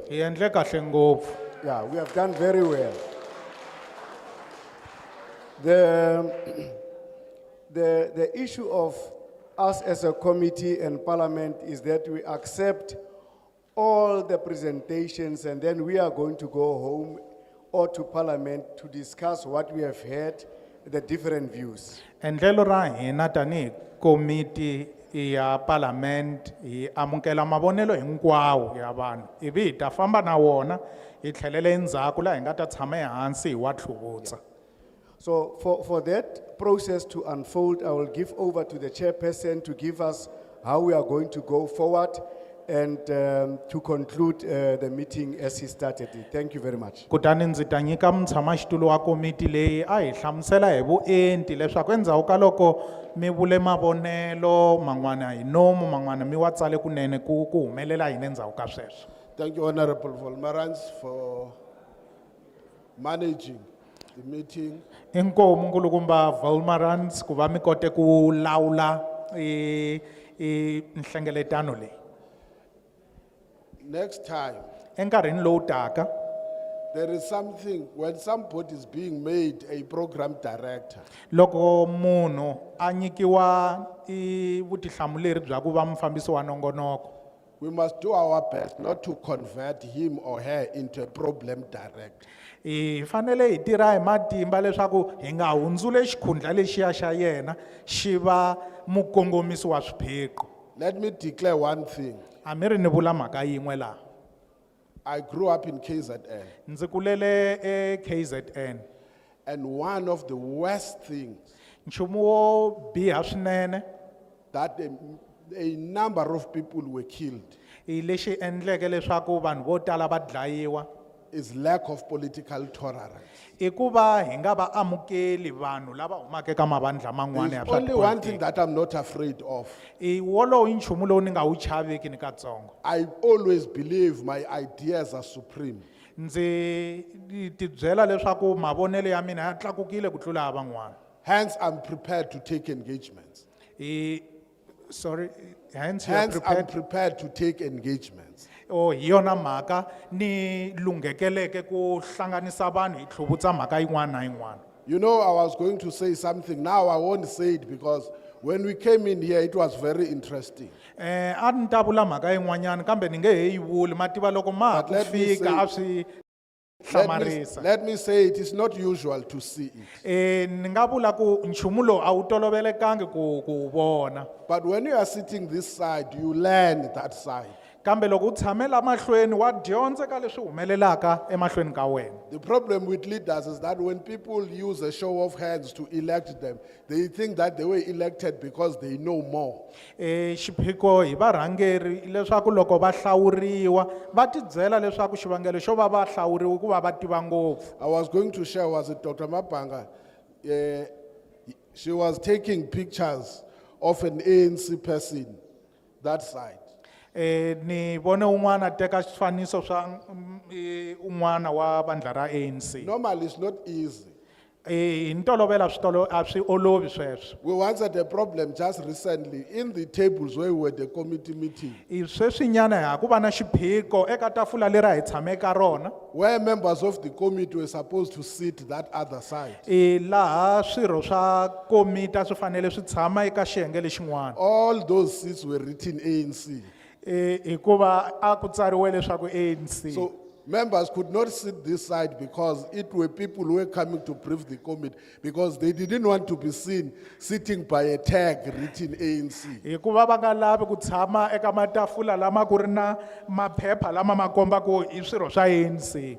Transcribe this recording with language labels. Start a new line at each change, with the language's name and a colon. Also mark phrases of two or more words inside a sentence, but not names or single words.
English: Yeah, we have done very well. The issue of us as a committee and parliament is that we accept all the presentations and then we are going to go home or to parliament to discuss what we have heard, the different views.
Tsonga: Endlelo ra hina tani committee ya parliament hi amukela mavonelo hinkwawo ya vanhu ivi hi ta famba na wona hi tlhelele endzhaku laha hi nga ta tshama ehansi hi wa tlhuvutsa.
English: So for that process to unfold, I will give over to the chairperson to give us how we are going to go forward and to conclude the meeting as he started it. Thank you very much.
Tsonga: Kutani ndzi ta nyika mutshamaxitulu wa komiti leyi a hi hlamusela hi vuenti leswaku endzhaku ka loko mi vule mavonelo man'wana hi nomu man'wana mi wa tsale kunene ku humelela yini endzhaku ka sweswo.
English: Thank you, Honorable Volmarans, for managing the meeting.
Tsonga: Inkomu nkulukumba Volmarans ku va mi kote ku lawula nhlengeletano leyi.
English: Next time,
Tsonga: Enkarhini lowu taka
English: there is something, when somebody is being made a program director,
Tsonga: loko munhu a nyikiwa vutihlamuleri bya ku va mufambisi wa nongonoko,
English: we must do our best not to convert him or her into a problem director.
Tsonga: hi fanele hi tirha hi matimba leswaku hi nga hundzule xikhundla lexiya xa yena xi va mukongomisi wa swiphiqo.
English: Let me declare one thing.
Tsonga: A mi ri ni vula mhaka yin'we laha.
English: I grew up in KZN.
Tsonga: Ndzi kulele KZN.
English: And one of the worst things
Tsonga: nchumu wo biha swinene
English: that a number of people were killed
Tsonga: hi lexi endleke leswaku vanhu vo tala va dlayiwa
English: is lack of political tolerance.
Tsonga: I ku va hi nga va amukeli vanhu lava humaka eka mavandla man'wana ya
English: There's
Tsonga: swa
English: only one thing
Tsonga: tipolitiki.
English: that I'm not afraid of.
Tsonga: I wolowo i nchumu lowu ni nga wu chaveki ni katsongo.
English: I always believe my ideas are supreme.
Tsonga: Ndzi ti byela leswaku mavonelo ya mina ya tlakukile ku tlula ya van'wana.
English: Hence, I'm prepared to take engagements. Sorry. Hence you are Hence, I'm prepared. prepared to take engagements.
Tsonga: Oh, hi yona mhaka ni lunghekeleke ku hlanganisa vanhu hi tlhuvutsa mhaka yin'wana na yin'wana.
English: You know, I was going to say something. Now I won't say it because when we came in here, it was very interesting.
Tsonga: A ni ta vula mhaka yin'wanyana kambe ni nge he yi vuli ma tiva loko ma ha
English: But
Tsonga: ku
English: let me
Tsonga: fika a
English: say-
Tsonga: swi hlamarisa.
English: Let me say it is not usual to see it.
Tsonga: Ni nga vula ku nchumu lowu a wu tolovelekangi ku wu vona.
English: But when you are sitting this side, you learn that side.
Tsonga: Kambe loko u tshame la mahlweni wa dyondza ka leswi humelelaka emahlweni ka wena.
English: The problem with leaders is that when people use a show of hands to elect them, they think that they were elected because they know more.
Tsonga: Xiphiqo hi varhangeri leswaku loko va hlawuriwa va tibyela leswaku xivangelo xo va va hlawuriwa ku va va tiva ngopfu.
English: I was going to share, was it Dr. Mapanga? She was taking pictures of an ANC person, that side.
Tsonga: Ni vone un'wana teka swifaniso swa un'wana wa vandla ra ANC.
English: Normally, it's not easy.
Tsonga: Hi ntolovelo a swi olovi sweswo.
English: We once had a problem just recently in the tables where we were the committee meeting,
Tsonga: Sweswinyana ha ku va na xiphiqo eka tafula leri hi tshame ka rona.
English: where members of the committee were supposed to sit that other side.
Tsonga: Laha swirho swa komiti a swi fanele swi tshama eka xiyenge lexin'wana.
English: All those seats were written ANC.
Tsonga: Hikuva a ku tsariwe leswaku ANC.
English: So members could not sit this side because it were people who were coming to brief the committee because they didn't want to be seen sitting by a tag written ANC.
Tsonga: Hikuva va nga lavi ku tshama eka matafula lama ku ri na maphepha lama ma kombaku hi swirho swa ANC.